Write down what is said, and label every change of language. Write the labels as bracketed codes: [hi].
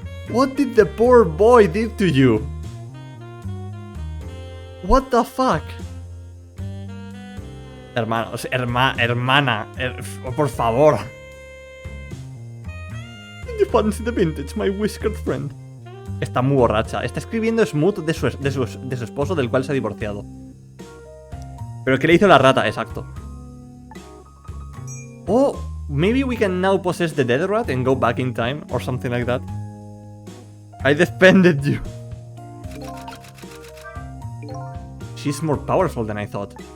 [en] What did the poor boy did to you? What the fuck? [es] Hermanos, hermana, por favor. [en] Did you fancy the vintage, my whiskered friend? [es] Está muy borracha. Está escribiendo smooth de su esposo, del cual se ha divorciado. Pero ¿qué le hizo la rata? Exacto. [en] Oh, maybe we can now possess the dead rat and go back in time, or something like that. I defended you. She's more powerful than I thought.